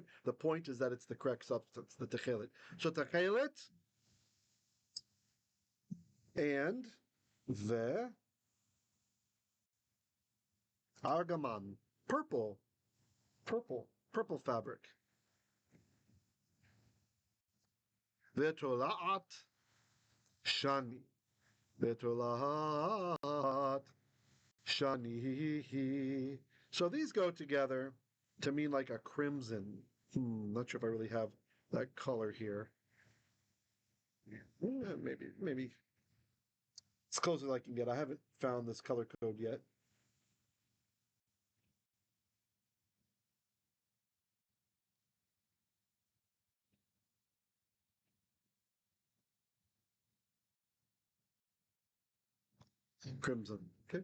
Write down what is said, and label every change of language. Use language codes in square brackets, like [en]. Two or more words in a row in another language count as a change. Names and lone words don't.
[en] The point is that it's the correct substance, the techelet. So techelet and the argaman, purple, purple fabric. [he] ותולעת שני, ותולעת שני. [en] So these go together to mean like a crimson. Not sure if I really have that color here. Maybe it's close as I can get. I haven't found this color code yet. Crimson. Okay.